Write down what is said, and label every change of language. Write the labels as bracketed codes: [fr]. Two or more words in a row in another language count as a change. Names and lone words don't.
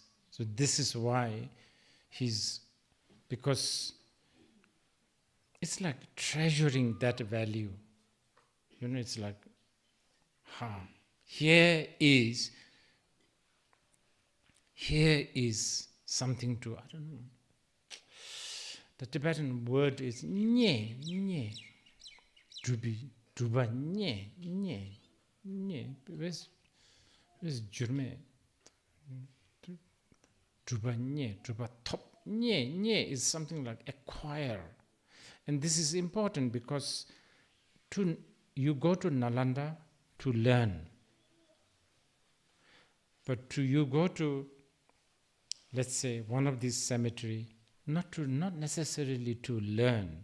[en] So this is why because it's like treasuring that value. It's like, here is something to, I don't know. The Tibetan word is [bo] nye, nye. Druba nye, nye, nye. [en] Where's Jurme? [bo] Druba nye, druba top. Nye, nye [en] is something like acquire. And this is important because you go to Nalanda to learn. But you go to, let's say, one of these cemetery, not necessarily to learn.